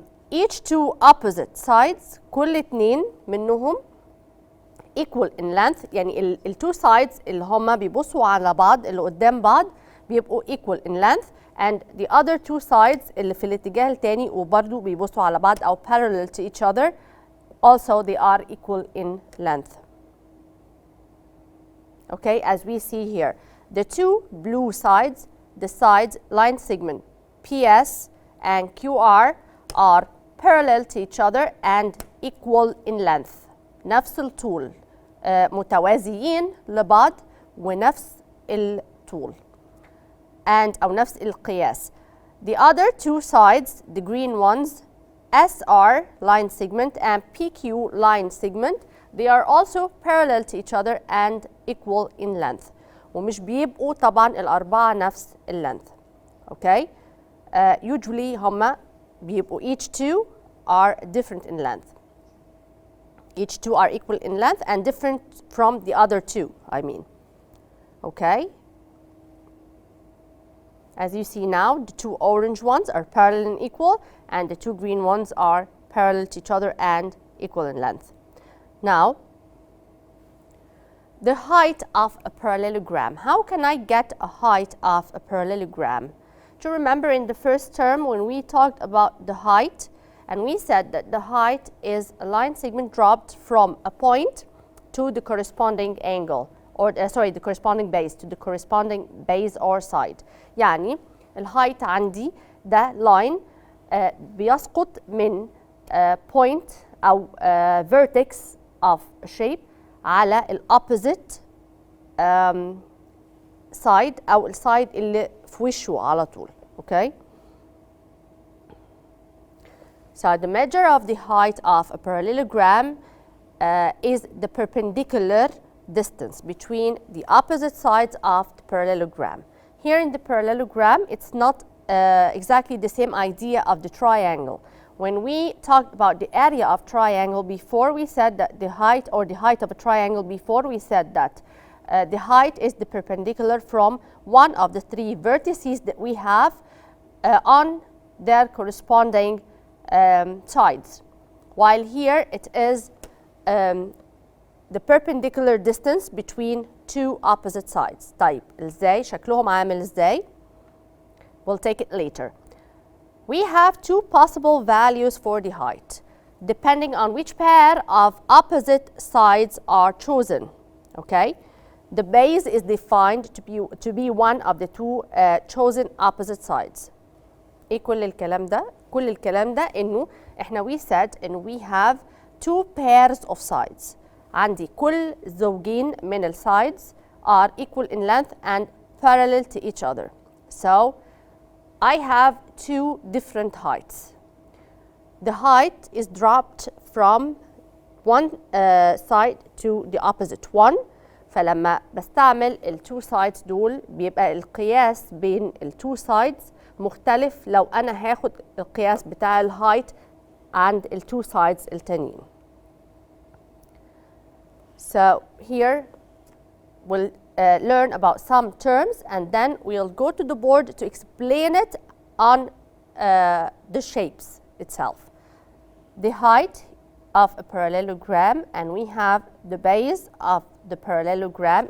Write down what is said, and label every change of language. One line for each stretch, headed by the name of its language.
English: Each two opposite sides
Arabic: كل اتنين منهم
English: equal in length،
Arabic: يعني ال
English: two sides
Arabic: اللي هما بيبصوا على بعض اللي قدام بعض بيبقوا
English: equal in length and the other two sides
Arabic: اللي في الاتجاه التاني وبرضو بيبصوا على بعض أو
English: parallel to each other also they are equal in length. Okay, as we see here, the two blue sides, the sides line segment PS and QR are parallel to each other and equal in length.
Arabic: نفس الطول متوازيين لبعض ونفس الطول أو نفس القياس.
English: The other two sides, the green ones, SR line segment and PQ line segment, they are also parallel to each other and equal in length.
Arabic: ومش بيبقوا طبعا الأربعة نفس length.
English: Okay? Usually
Arabic: هما بيبقوا
English: each two are different in length. Each two are equal in length and different from the other two, I mean. Okay? As you see now, the two orange ones are parallel and equal, and the two green ones are parallel to each other and equal in length. Now, the height of a parallelogram. How can I get a height of a parallelogram? Do you remember in the first term when we talked about the height, and we said that the height is a line segment dropped from a point to the corresponding angle, or the corresponding base, to the corresponding base or side.
Arabic: يعني الهايت عندي ده line بيسقط من point أو
English: vertex of a shape
Arabic: على ال
English: opposite side
Arabic: أو السايد اللي في وشه على طول.
English: Okay? So the measure of the height of a parallelogram is the perpendicular distance between the opposite sides of the parallelogram. Here in the parallelogram, it's not exactly the same idea of the triangle. When we talked about the area of triangle before, we said that the height of a triangle before, we said that the height is the perpendicular from one of the three vertices that we have on their corresponding sides. While here it is the perpendicular distance between two opposite sides.
Arabic: طيب ازاي شكلهم عامل ازاي؟
English: We'll take it later. We have two possible values for the height depending on which pair of opposite sides are chosen. Okay? The base is defined to be one of the two chosen opposite sides.
Arabic: ايه كل الكلام ده؟ كل الكلام ده انه احنا
English: we said and we have two pairs of sides.
Arabic: عندي كل زوجين من
English: ال sides are equal in length and parallel to each other. So I have two different heights. The height is dropped from one side to the opposite one.
Arabic: فلما بستعمل ال
English: two sides
Arabic: دول بيبقى القياس بين ال two sides مختلف لو أنا هاخد القياس بتاع ال height عند ال two sides التانيين.
English: So here we'll learn about some terms and then we'll go to the board to explain it on the shapes itself. The height of a parallelogram, and we have the base of the parallelogram.